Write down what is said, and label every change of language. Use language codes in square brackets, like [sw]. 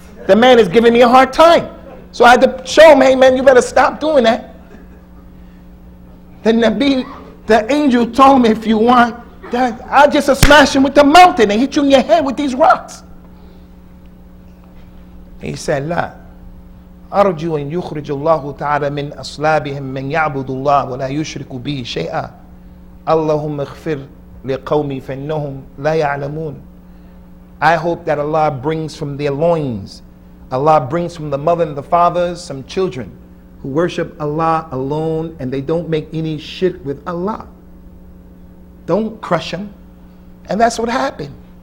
[en] The man is giving me a hard time. So I had to show him, hey man, you better stop doing that. The angel told me, if you want, that I'll just smash him with the mountain and hit you in your head with these rocks. He said, La. [ar] أرجو أن يخرج الله تعالى من أصلابهم من يعبد الله ولا يشرك به شيئا اللهم اغفر لقومي فإنهم لا يعلمون. [en] I hope that Allah brings from their loins, Allah brings from the mother and the fathers some children who worship Allah alone and they don't make any shirk with Allah. Don't crush them. And that's what happened.